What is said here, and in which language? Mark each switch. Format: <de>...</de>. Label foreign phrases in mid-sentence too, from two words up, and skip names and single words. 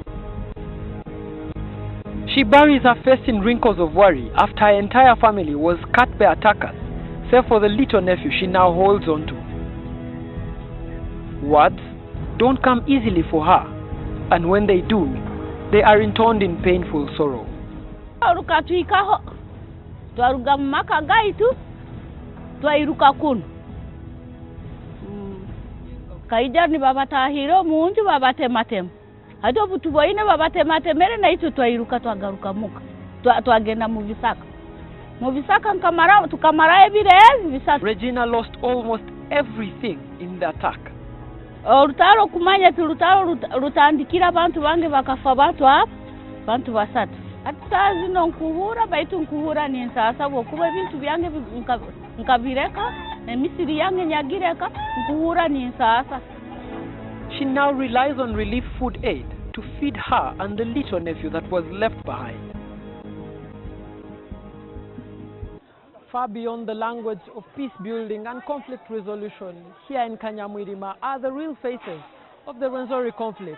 <en>She buries her face in wrinkles of worry after her entire family was cut by attackers, save for the little nephew she now holds on to. Words don't come easily for her, and when they do, they are intoned in painful sorrow.</en> <nyo>Kaijani babatahiro munju babatematem hado butuboine babatematemere na itu twairuka twagaruka muka twagenda mu bisaka nkamara tukamara ebire bisaka.</nyo> <en>Regina lost almost everything in the attack.</en> <nyo>Rutaro kumanya turutaro rutandikira abantu bange bakafa bantu basatu atazi no nkuhura baitu nkuhura ni nsasa bokuba bintu byange nkabireka emisiri yange nyagireka nkuhura ni nsasa.</nyo> <en>She now relies on relief food aid to feed her and the little nephew that was left behind. Far beyond the language of peace building and conflict resolution, here in Kanyamwirima are the real faces of the Rwenzori conflict.</en>